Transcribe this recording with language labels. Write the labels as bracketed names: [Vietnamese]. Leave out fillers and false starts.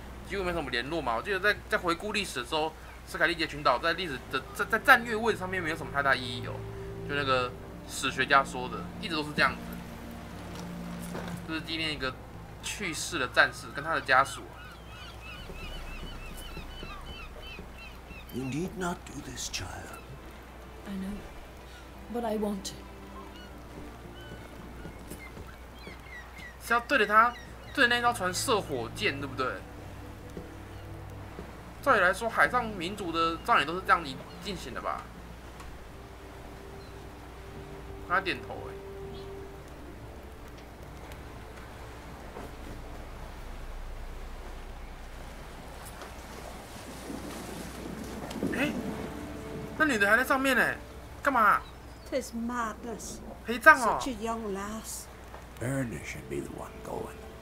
[Chinese] 几乎没什么联络嘛，我记得在回顾历史的时候，史凯利杰群岛在历史的在战略位置上面没有什么太大意义哦，就那个史学家说的，一直都是这样子。就是纪念一个去世的战士跟他的家属。 [English] You need not do this, child. I know, but I want to. [Chinese] 是要对着那艘船射火箭，对不对？照理来说，海上民族的葬礼都是这样进行的吧？他点头那女的还在上面呢，干嘛 [English] ？'Tis madness. [Chinese] 陪葬哦。 [English] Such a young lass. Erna should be the one going.